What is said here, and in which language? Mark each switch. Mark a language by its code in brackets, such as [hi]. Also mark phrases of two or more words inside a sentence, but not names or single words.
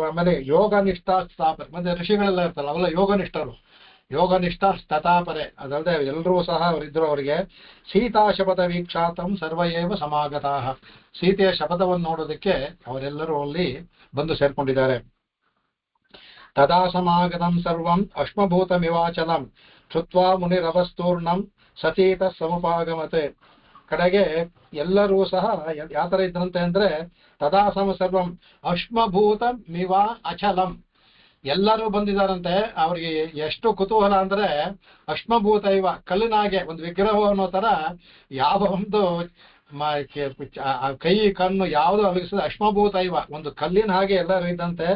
[kn] ಆಮೇಲೆ ಯೋಗ ನಿಷ್ಠಾ ಸ್ಥಾಪನೆ, ಮತ್ತೆ ಋಷಿಗಳೆಲ್ಲ ಇರ್ತಾರಲ್ಲ ಅವೆಲ್ಲ ಯೋಗನಿಷ್ಠರು. [sa] ಯೋಗನಿಷ್ಠ ತಥಾಪರೆ, [kn] ಅದಲ್ಲದೆ ಎಲ್ಲರೂ ಸಹ ಅವರಿದ್ರು. ಅವರಿಗೆ [sa] ಸೀತಾ ಶಪಥ ವೀಕ್ಷಾತಂ ಸರ್ವಯೇವ ಸಮಾಗತಾಃ, [kn] ಸೀತೆಯ ಶಪಥವನ್ನು ನೋಡೋದಕ್ಕೆ ಅವರೆಲ್ಲರೂ ಅಲ್ಲಿ ಬಂದು ಸೇರ್ಕೊಂಡಿದ್ದಾರೆ. [sa] ತದಾ ಸಮಾಗತಂ ಸರ್ವಂ ಅಶ್ಮಭೂತಮಿವಾಚಲಂ ಶ್ರುತ್ವಾ ಮುನಿರವಸ್ತೂರ್ಣಂ ಸತೀತ ಸಮುಪಾಗಮತೆ. [kn] ಕಡೆಗೆ ಎಲ್ಲರೂ ಸಹ ಯಾವ ತರ ಇದ್ರಂತೆ ಅಂದ್ರೆ, [sa] ತದಾ ಸರ್ವಂ ಅಶ್ಮಭೂತಮಿವ ಅಚಲಂ, [kn] ಎಲ್ಲರೂ ಬಂದಿದ್ದಾರಂತೆ. ಅವ್ರಿಗೆ ಎಷ್ಟು ಕುತೂಹಲ ಅಂದ್ರೆ, [sa] ಅಶ್ಮಭೂತ ಇವ, [kn] ಕಲ್ಲಿನಾಗೆ ಒಂದು ವಿಗ್ರಹ ಅನ್ನೋ ತರ, ಯಾವ ಒಂದು ಕೈ ಕಣ್ಣು ಯಾವುದು ಅಲಗಿಸಿದ [sa] ಅಶ್ಮಭೂತ ಇವ, [kn] ಒಂದು ಕಲ್ಲಿನ ಹಾಗೆ ಎಲ್ಲರೂ ಇದ್ದಂತೆ.